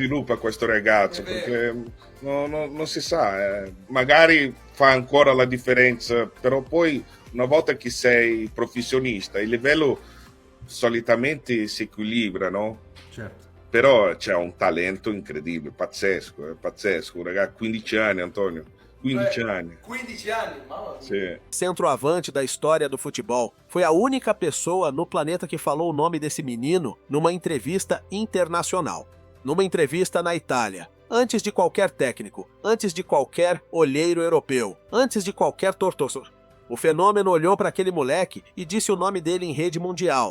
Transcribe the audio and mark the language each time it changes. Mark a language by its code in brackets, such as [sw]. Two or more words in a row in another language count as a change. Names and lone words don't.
[it] sviluppa questo ragazzo, perché non si sa, magari fa ancora la differenza, però poi una volta che sei professionista il livello solitamente si equilibra, no? Certo. Però c'è un talento incredibile, pazzesco, un ragazzo, 15 anni Antonio, 15 anni. 15 anni, mamma mia. Sì. [pt] centroavante da história do futebol, foi a única pessoa no planeta que falou o nome desse menino numa entrevista internacional. Numa entrevista na Itália, antes de qualquer técnico, antes de qualquer olheiro europeu, antes de qualquer torcedor. O Fenômeno olhou para aquele moleque e disse o nome dele em rede mundial.